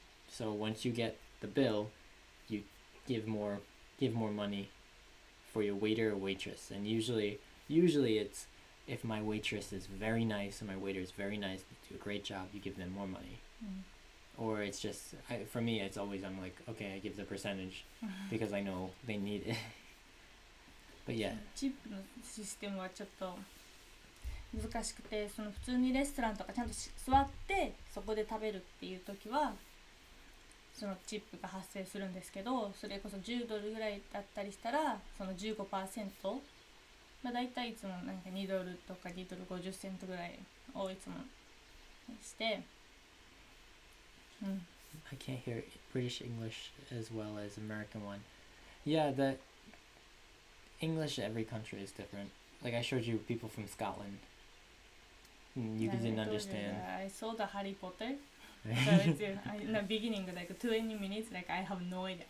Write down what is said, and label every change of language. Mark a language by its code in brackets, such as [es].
[en] So once you get the bill, you give more money for your waiter or waitress. And usually it's, if my waitress is very nice and my waiter is very nice, they do a great job, you give them more money. Or it's just, for me, it's always, I'm like, okay, I give the percentage because I know they need it. But yeah. [ja] チップのシステムはちょっと難しくて、その普通にレストランとかちゃんと座ってそこで食べるっていう時はそのチップが発生するんですけど、それこそ10ドルぐらいだったりしたらその 15%、だいたいいつもなんか2ドルとか2ドル50セントぐらいをいつもして、 [en] I can't hear British English as well as American one. Yeah, the English every country is different. Like I showed you people from Scotland. You didn't understand. I saw the Harry Potter. So it's in the beginning, like 20 minutes, like I have no idea.